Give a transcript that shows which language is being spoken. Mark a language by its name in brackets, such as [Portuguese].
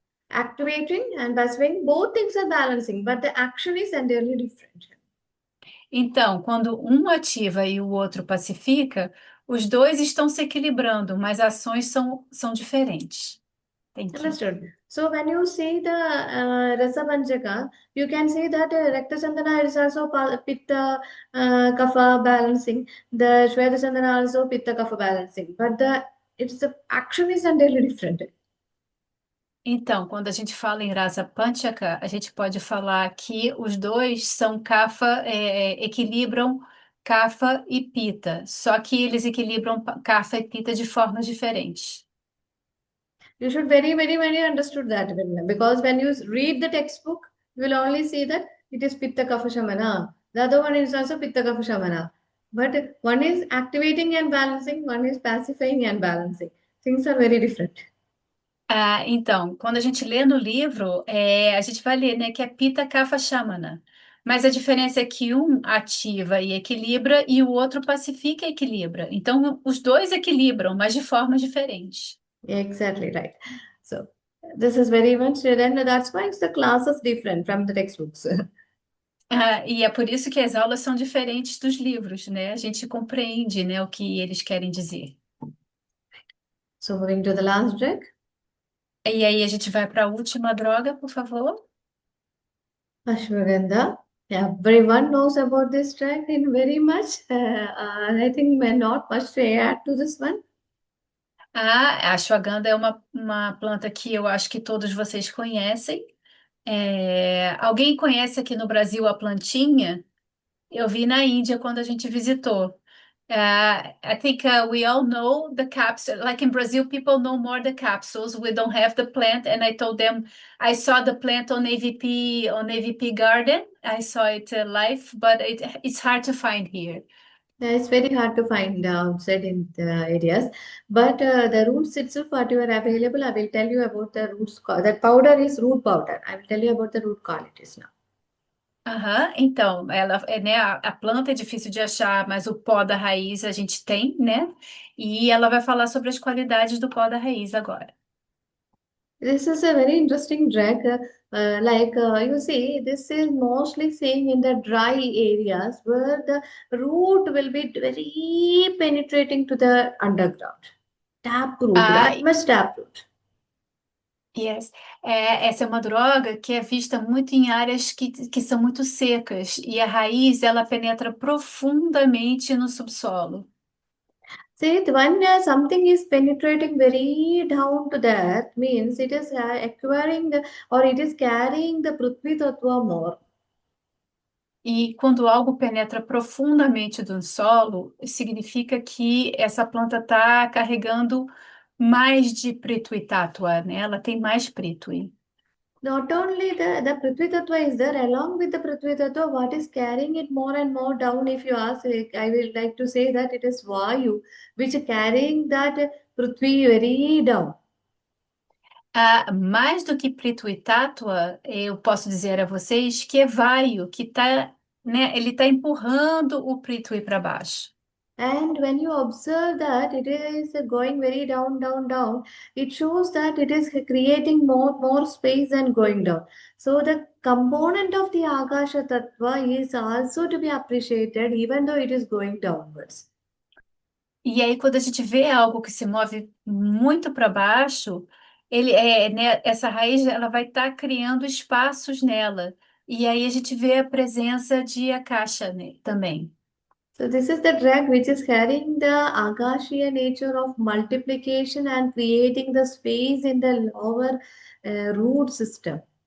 [English] Activating and pacifying, both things are balancing, but the action is entirely different. [Portuguese] Então, quando um ativa e o outro pacifica, os dois estão se equilibrando, mas ações são diferentes. [English] Thank you. Understood. So when you see the Rasa Panchaka, you can say that Rakta Chandana is also Pitta Kapha balancing. The Shweta Chandana also Pitta Kapha balancing. But the action is entirely different. [Portuguese] Então, quando a gente fala em Rasa Panchaka, a gente pode falar que os dois são Kapha, equilibram Kapha e Pitta, só que eles equilibram Kapha e Pitta de formas diferentes. [English] You should very understood that, Vinay, because when you read the textbook, you will only see that it is Pitta Kapha Shamana. The other one is also Pitta Kapha Shamana. But one is activating and balancing, one is pacifying and balancing. Things are very different. [Portuguese] Então, quando a gente lê no livro, a gente vai ler, né, que é Pitta Kapha Shamana. Mas a diferença é que um ativa e equilibra e o outro pacifica e equilibra. Então, os dois equilibram, mas de formas diferentes. [English] Exactly right. So this is very much, and that's why the class is different from the textbooks. [Portuguese] E é por isso que as aulas são diferentes dos livros, né? A gente compreende, né, o que eles querem dizer. [English] So moving to the last drag. [Portuguese] E aí a gente vai para a última droga, por favor. [English] Ashwagandha. Everyone knows about this drag in very much. I think not much to add to this one. [Portuguese] A ashwagandha é uma planta que eu acho que todos vocês conhecem. Alguém conhece aqui no Brasil a plantinha? Eu vi na Índia quando a gente visitou. [English] I think we all know the capsule. Like in Brazil, people know more the capsules. We don't have the plant, and I told them I saw the plant on AVP Garden. I saw it live, but it's hard to find here. Yeah, it's very hard to find outside in the areas. But the roots itself, what you are available, I will tell you about the roots. That powder is root powder. I will tell you about the root qualities now. [Portuguese] Aham, então, ela é, né, a planta é difícil de achar, mas o pó da raiz a gente tem, né? E ela vai falar sobre as qualidades do pó da raiz agora. [English] This is a very interesting drug. You see, this is mostly seen in the dry areas where the root will be very penetrating to the underground. Tap root, Ah, that much tap root. yes. [Portuguese] Essa é uma droga que é vista muito em áreas que são muito secas e a raiz ela penetra profundamente no subsolo. [English] See, when something is penetrating very down to the earth, means it is acquiring the or it is carrying the Prithvi Tattva more. [Portuguese] E quando algo penetra profundamente no solo, significa que essa planta está carregando mais de Prithui Tattva, né? Ela tem mais Prithui. [English] Not only the Prithvi Tattva is there, along with the Prithvi Tattva, what is carrying it more and more down, if you ask, I will like to say that it is Vayu, which is carrying that Prithvi very down. [Portuguese] Mais do que Prithvi Tattva, eu posso dizer a vocês que é Vayu, que tá, né? Ele está empurrando o Prithvi para baixo. [English] And when you observe that it is going very down, down, down, it shows that it is creating more space and going down. So the component of the Akasha Tattva is also to be appreciated even though it is going downwards. [Portuguese] E aí, quando a gente vê algo que se move muito para baixo, né, essa raiz ela vai estar criando espaços nela. E aí a gente vê a presença de akasha, né, também. [English] So this is the drug which is carrying the Akashiya nature of multiplication and creating the space in the lower root system.